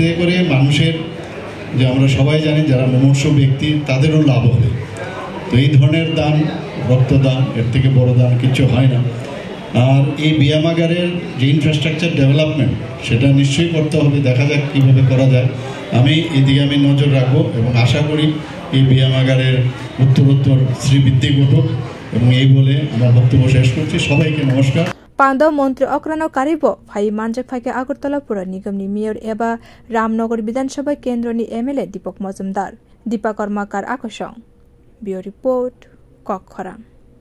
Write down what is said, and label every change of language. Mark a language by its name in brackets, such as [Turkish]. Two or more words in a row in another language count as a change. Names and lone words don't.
[Bangla] করে মানুষের যে আমরা সবাই জানি যারা মুমূর্ষু ব্যক্তি তাদেরও লাভ হবে তো এই ধরনের দান রক্তদান এর থেকে বড় দান কিছু হয় না আর এই ব্যায়ামাগারের যে [English] infrastructure development [Bangla] সেটা নিশ্চয়ই করতে হবে দেখা যাক কীভাবে করা যায় আমি এদিকে আমি নজর রাখবো এবং আশা করি এই ব্যায়ামাগারের উত্তরোত্তর শ্রীবৃদ্ধি ঘটুক এবং এই বলে আমার বক্তব্য শেষ করছি সবাইকে নমস্কার [Kok Borok] Pando Montri Okrano Karibo, Fai Manjak Fake Agartala Pura Nigam ni Mayor Eba, Ramnagar Bidan Sabha Kendro ni MLA Deepak Mazumdar, Deepak Karmakar Akashong. [English] Bureau Report, Kokhoram.